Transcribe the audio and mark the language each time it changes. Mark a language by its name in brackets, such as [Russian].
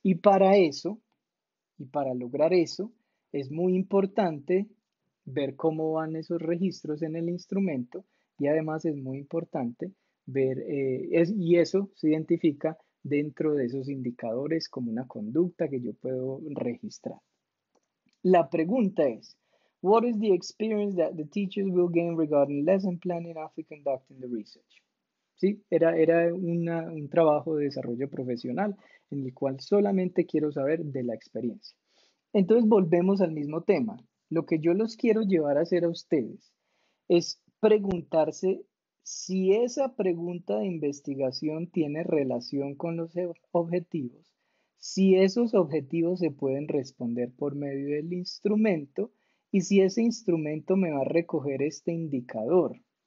[Spanish] Y para eso, y para lograr eso, es muy importante ver cómo van esos registros en el instrumento y además es muy importante ver, y eso se identifica dentro de esos indicadores como una conducta que yo puedo registrar. La pregunta es, [English] what is the experience that the teachers will gain regarding lesson planning after conducting the research? [Spanish] ¿Sí? Era un trabajo de desarrollo profesional en el cual solamente quiero saber de la experiencia. Entonces volvemos al mismo tema. Lo que yo los quiero llevar a hacer a ustedes es preguntarse si esa pregunta de investigación tiene relación con los objetivos, si esos objetivos se pueden responder por medio del instrumento y si ese instrumento me va a recoger este indicador.